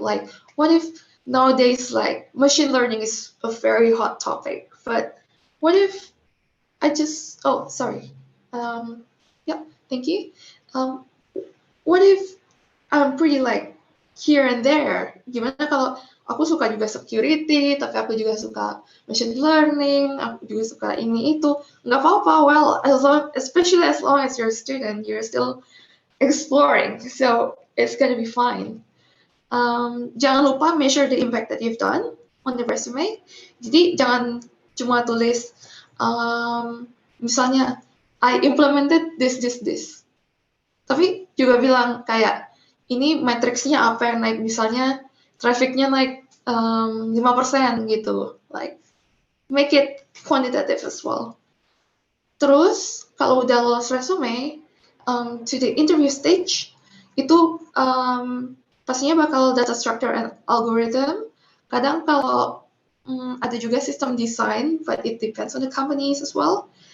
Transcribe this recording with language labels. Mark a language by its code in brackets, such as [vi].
[en] Like, what if nowadays, like, machine learning is a very hot topic, but what if I just, oh, sorry. Yeah, thank you. What if I'm pretty like here and there? [id] Gimana kalau aku suka juga security, tapi aku juga suka machine learning, aku juga suka ini itu. Nggak apa-apa, [en] well, especially as long as you're a student, you're still exploring, so it's gonna be fine. [id] Jangan lupa [en] measure the impact that you've done on the resume. [id] Jadi jangan cuma tulis, misalnya, [en] I implemented this. [id] Tapi juga bilang kayak, ini matriksnya apa yang naik, misalnya trafficnya naik 5% gitu. [en] Like, make it quantitative as well. [id] Terus, kalau udah lolos resume, [en] to the interview stage, [id] itu pastinya bakal data structure and algorithm. Kadang kalau ada juga system design, [en] but it depends on the companies as well.